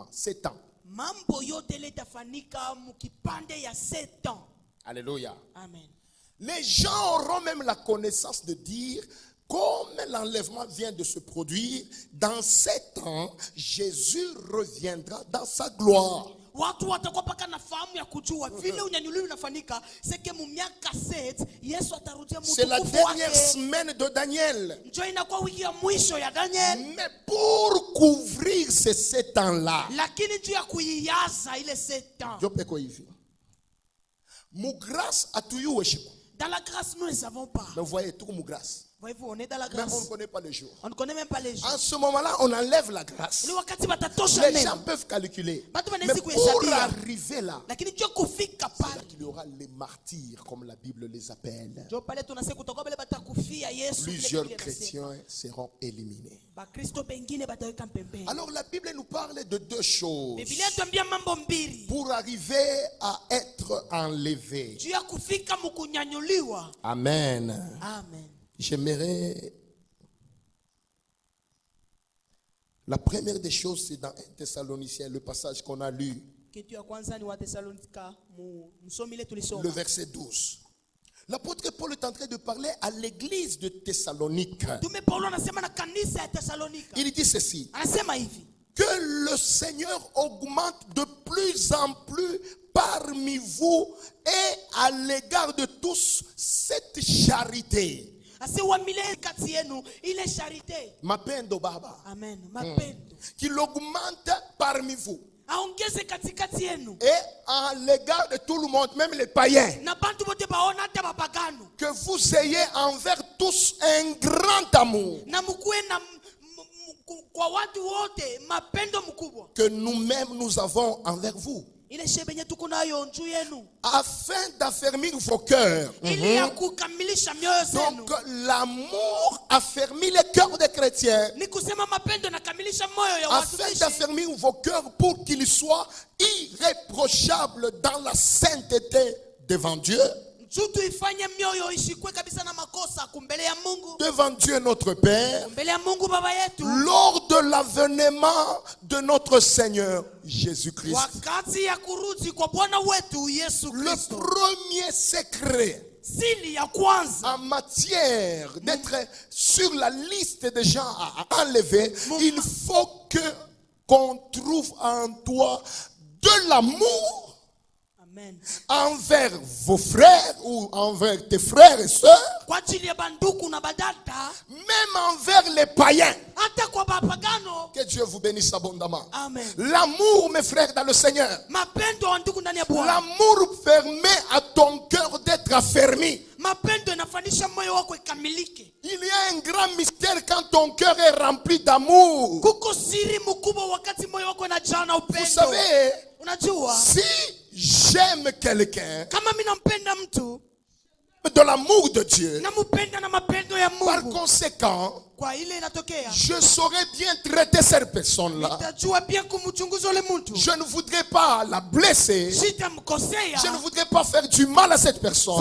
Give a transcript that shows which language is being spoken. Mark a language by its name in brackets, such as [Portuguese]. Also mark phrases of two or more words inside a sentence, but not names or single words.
[French] 7 ans. Alléluia. Amen. Les gens auront même la connaissance de dire, comme l'enlèvement vient de se produire, dans 7 ans, Jésus reviendra dans sa gloire. [Swahili] watu watakuwa paka na fahamu ya kujua vile unyanyuliwi unafanyika seke mu miaka 7 Yesu atarudia [French] C'est la [Swahili] mtukufu [French] dernière [Swahili] wake. [French] semaine de Daniel. [Swahili] Njo inakuwa wiki ya mwisho ya Daniel. [French] Mais pour couvrir ces 7 ans-là, [Swahili] Lakini juu ya kuiyaza ile 7 ans. [French] je peux quoi y faire? Mon grâce a tout eu. Dans la grâce nous ne savons pas. Mais vous voyez, tout mon grâce. Voyez-vous, on est dans la Mais on ne grâce. connaît pas le jour. On ne connaît même pas les jours. En ce moment-là, on enlève la grâce. [Swahili] Ni wakati watatosha [French] Les gens [Swahili] neno. [French] peuvent calculer. [Swahili] Batu [French] Mais [Swahili] wanaweza [French] pour [Swahili] kuhesabia. [French] arriver là, [Swahili] Lakini juu kufika [French] c'est là [Swahili] pale. [French] qu'il y aura les martyrs, comme la Bible les appelle. [Swahili] Njo pale tunasema kutakuwa bale batakufia Yesu. [French] Plusieurs chrétiens seront éliminés. [Swahili] Bakristo bengine bataweka pembeni. [French] Alors la Bible nous parle de 2 choses [Swahili] Biblia tuambia mambo mbili. [French] pour arriver à être enlevé. [Swahili] Juu ya kufika mkunyanyuliwa. [French] Amen. Amen. J'aimerais... La première des choses, c'est dans 1 Thessaloniciens, le passage qu'on a lu, [Swahili] Kitu ya kwanza ni wa Thessalonika msomi ile [French] le [Swahili] tulisoma. [French] verset 12. L'apôtre Paul est en train de parler à l'église de Thessalonique. [Swahili] Tume Paulo anasema na kanisa ya Thessalonika. [French] Il dit ceci: [Swahili] Anasema hivi. [French] que le Seigneur augmente de plus en plus parmi vous et à l'égard de tous cette charité. [Swahili] Asiwamile kati yenu ile charité. Mapendo baba. Amen. Mapendo. [French] Qu'il augmente parmi vous. [Swahili] Aongeze katikati yenu. [French] Et à l'égard de tout le monde, même les païens. [Swahili] Na bantu bote baona hata bapagano. [French] Que vous ayez envers tous un grand amour. [Swahili] Na mkuwe na kwa watu wote mapendo mkubwa. [French] Que nous-mêmes nous avons envers vous. [Swahili] Ile shebenye tuko nayo juu yenu. [French] Afin d'affermir vos cœurs. [Swahili] Ili ya kukamilisha mioyo zenu. [French] Donc l'amour affermit les cœurs des chrétiens. [Swahili] Ni kusema mapendo nakamilisha moyo ya watu. [French] Afin d'affermir vos cœurs pour qu'ils soient irréprochables dans la sainteté devant Dieu. [Swahili] Juu tuifanye mioyo ishikwe kabisa na makosa kumbele ya Mungu. [French] Devant Dieu notre Père. [Swahili] Mbele ya Mungu baba yetu. [French] Lors de l'avènement de notre Seigneur Jésus-Christ. [Swahili] Wakati ya kurudi kwa Bwana wetu Yesu [French] Le [Swahili] Kristo. [French] premier secret [Swahili] Siri ya kwanza. [French] en matière d'être sur la liste des gens à enlever, il faut qu'on trouve en toi de l'amour. Amen. Envers vos frères ou envers tes frères et sœurs, [Swahili] Kwa ajili ya banduku na badada. [French] même envers les païens. [Swahili] Hata kwa bapagano. [French] Que Dieu vous bénisse abondamment. Amen. L'amour, mes frères, dans le Seigneur. [Swahili] Mapendo wa ndugu ndani ya Bwana. [French] L'amour permet à ton cœur d'être affermi. [Swahili] Mapendo inafanisha moyo wako ikamilike. [French] Il y a un grand mystère quand ton cœur est rempli d'amour. [Swahili] Kuko siri mkubwa wakati moyo wako unajaa na upendo. [French] Vous savez, [Swahili] Unajua? [French] si j'aime quelqu'un [Swahili] Kama mimi nampenda mtu, [French] de l'amour de Dieu, [Swahili] nampenda na mapendo ya [French] par [Swahili] Mungu. [French] conséquent, [Swahili] Kwa ile inatokea. [French] je saurais bien traiter cette personne-là. [Swahili] Nitajua bien kumchunguza ule mtu. [French] Je ne voudrais pas la blesser. [Swahili] Sitamkosea. [French] Je ne voudrais pas faire du mal à cette personne.